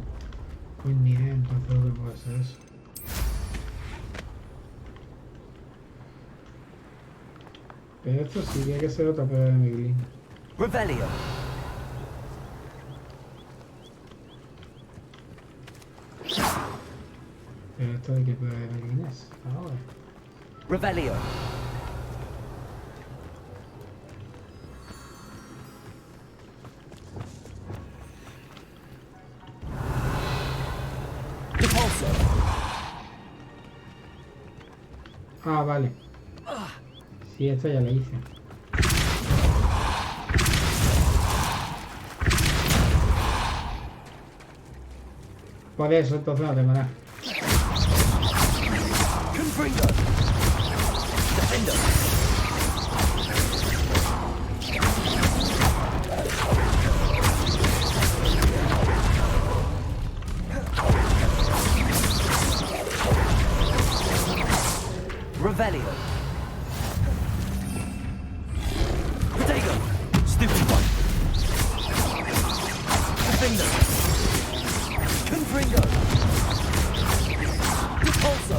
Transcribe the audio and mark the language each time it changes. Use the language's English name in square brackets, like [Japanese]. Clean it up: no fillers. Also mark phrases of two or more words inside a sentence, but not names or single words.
[Spanish] Pues ni idea, entonces lo que puede ser eso. Pero esto sí tiene que ser otra prueba de Meglin. Revelio. Pero esto de qué prueba de Meglin es. Ahora. Revelio. Repulso. Ah, vale. Sí, esta ya la hice. Por eso, entonces no tengo nada. Confringo. Defendo. Revelio. Protego. [English] Stupid one. [Spanish] Defendo. Confringo. Repulso.